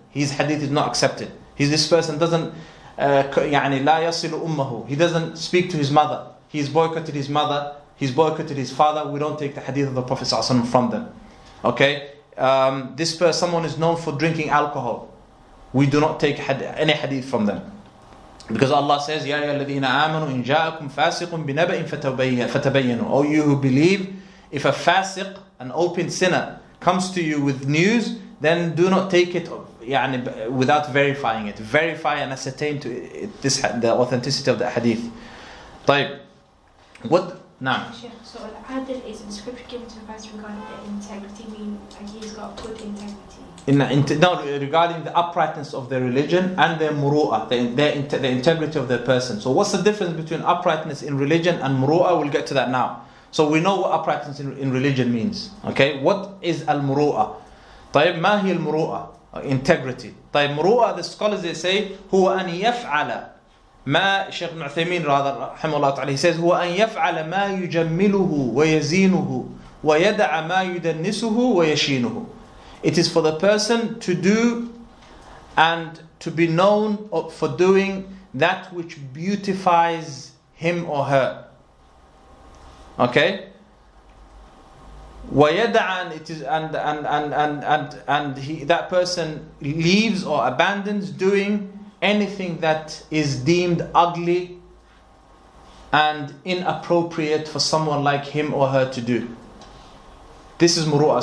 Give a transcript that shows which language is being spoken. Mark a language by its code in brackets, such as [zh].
[en] His hadith is not accepted. This person doesn't [ar] لا يصل أمه. [en] He doesn't speak to his mother. He's boycotted his mother. He's boycotted his father. We don't take the hadith of the Prophet ﷺ from them. Okay? This person, someone is known for drinking alcohol. We do not take any hadith from them. Because Allah says, [ar] يَا أَيُّهَا الَّذِينَ آمَنُوا إِنْ جَاءَكُمْ فَاسِقٌ بِنَبَإٍ فَتَبَيَّنُوا. [en] O you who believe, if a fasiq, an open sinner, comes to you with news, then do not take it without verifying it. Verify and ascertain the authenticity of the hadith. [ar] طيب. [en] What? Now. So al-adl is a description given to a person regarding their integrity, meaning he's got good integrity. Regarding the uprightness of their religion and their muru'ah, the integrity of their person. So what's the difference between uprightness in religion and muru'ah? We'll get to that now. So we know what uprightness in religion means. Okay, what is al-muru'ah? [ar] طيب, ما هي المروءة? [en] Integrity. [ar] طيب, [en] muru'ah, the scholars, they say, [ar] هو أن يفعل ما Shaykh Ibn Uthaymeen رحمه الله تعالى, [en] he says, [ar] هو أن يفعل ما يجمله ويزينه ويدع ما يدنسه ويشينه. [en] It is for the person to do and to be known for doing that which beautifies him or her. Okay? [ar] وَيَدَعَ, [en] it is that person leaves or abandons doing anything that is deemed ugly and inappropriate for someone like him or her to do. This is muru'ah.